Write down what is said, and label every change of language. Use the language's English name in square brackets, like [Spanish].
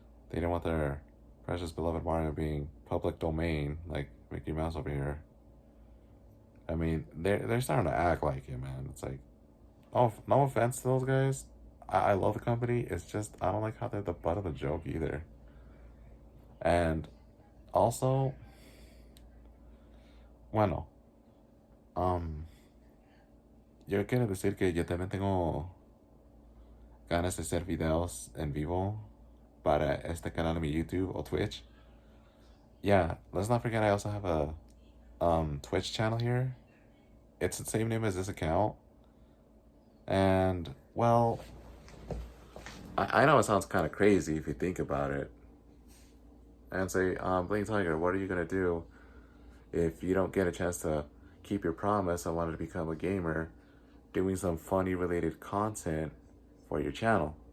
[English] They didn't want their precious beloved Mario being public domain like Mickey Mouse over here. I mean, they're starting to act like it, man. It's like, oh, no offense to those guys. I love the company. It's just I don't like how they're the butt of the joke either. And also, [Spanish] bueno, um, yo quiero decir que yo también tengo ganas de hacer videos en vivo para este canal de mi YouTube or Twitch. [English] Yeah, let's not forget I also have a Twitch channel here. It's the same name as this account. And, well, I know it sounds kind of crazy if you think about it. And say, Bling Tiger, what are you going to do if you don't get a chance to keep your promise and wanted to become a gamer doing some funny related content for your channel?